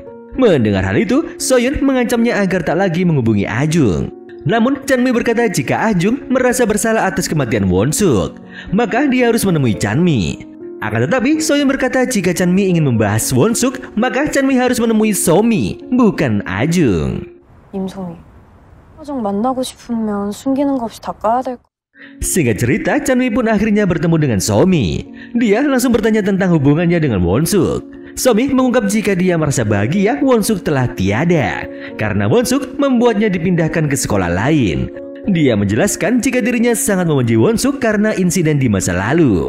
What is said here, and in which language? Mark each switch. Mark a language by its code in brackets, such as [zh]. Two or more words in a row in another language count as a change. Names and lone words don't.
[id] Mendengar hal itu, Soyun mengancamnya agar tak lagi menghubungi Ajung. Namun Chanmi berkata jika Ajung merasa bersalah atas kematian Won-suk, maka dia harus menemui Chanmi. Akan tetapi Soyun berkata jika Chanmi ingin membahas Won-suk, maka Chanmi harus menemui Somi, bukan Ajung. [ko] 임소미, 화정 만나고 싶으면 숨기는 거 없이 다 까야 될 거. [id] Singkat cerita, Chanmi pun akhirnya bertemu dengan Somi. Dia langsung bertanya tentang hubungannya dengan Won-suk. Somi mengungkap jika dia merasa bahagia Won-suk telah tiada karena Won-suk membuatnya dipindahkan ke sekolah lain. Dia menjelaskan jika dirinya sangat membenci Won-suk karena insiden di masa lalu.